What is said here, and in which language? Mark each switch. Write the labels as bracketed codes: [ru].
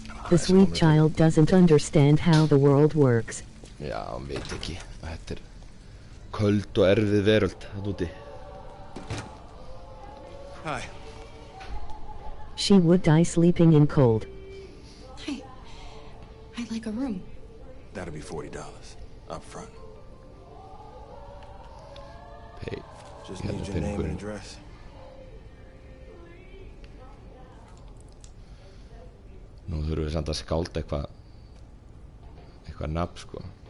[en] The sweet child doesn't understand how the world works. [is] Já, hann veit ekki að þetta köld og erfið veröld þarna úti. [en] Hi. She would die sleeping in cold. Hi. I'd like a room. That'll be $40 up front. Pay. Just need your name and address. [is] Nú þurfum við samt að skálda eitthvað nafn, sko.